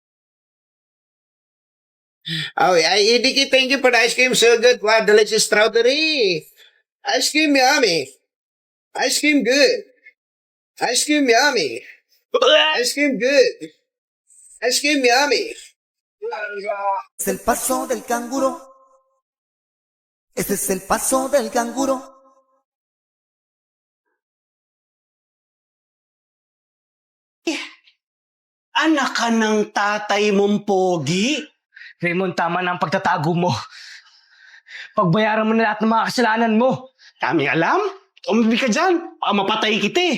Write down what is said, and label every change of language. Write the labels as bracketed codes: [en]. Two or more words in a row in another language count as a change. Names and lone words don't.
[en] Oh, Edie, thank you for the ice cream. So good. Wow, delicious strawberry. Ice cream yummy. Ice cream good. Ice cream yummy. Ice cream good. Ice cream yummy. [es] Es el paso del canguro. Ese es el paso del canguro. [tl] Anak ka ng tatay mong pogi. Raymond, tama na ang pagtatago mo. Pagbayaran mo na lahat ng mga kasalanan mo. Kaming alam? Umibig ka dyan. Baka mapatay kita eh.